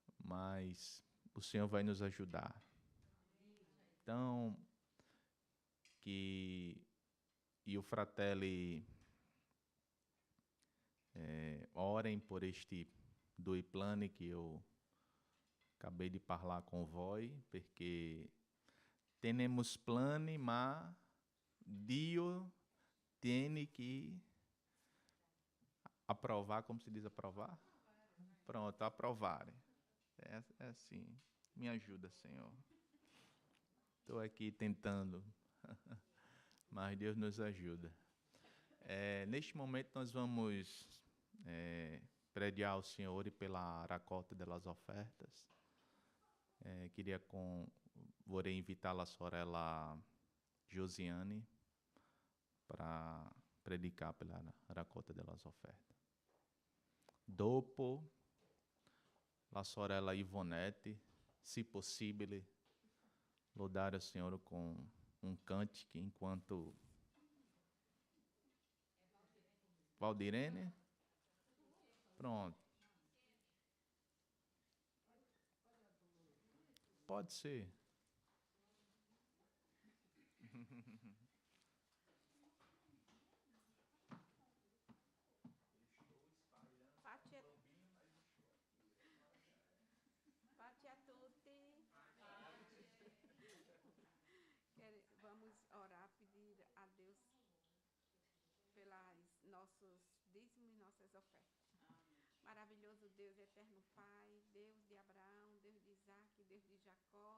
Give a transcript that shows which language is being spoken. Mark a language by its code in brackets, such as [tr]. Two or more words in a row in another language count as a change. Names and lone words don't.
[pt] Mas o Senhor vai nos ajudar. Então, e o Fratelli orem por este due plano que eu acabei de falar com voi, perché temos plano, mas Dio tem que aprovar, como se diz aprovar? Pronto, aprovarem. É assim, me ajuda, Senhor. Estou aqui tentando, mas Deus nos ajuda. Neste momento nós vamos prediar ao Senhor e pela raccolta das ofertas. Vorrei invitar a sorella Josiane para predicar pela raccolta das ofertas. [it] Dopo, la sorella [pt] Ivonete, se possível, louvare o Senhor com cântico enquanto Valdirene? Pronto. Pode ser. [it] Pace a tutti. [pt] Vamos orar, pedir a Deus pelas nossos dízimos e nossas ofertas. Maravilhoso Deus, eterno Pai, Deus de Abraão, Deus de Isaac, Deus de Jacó.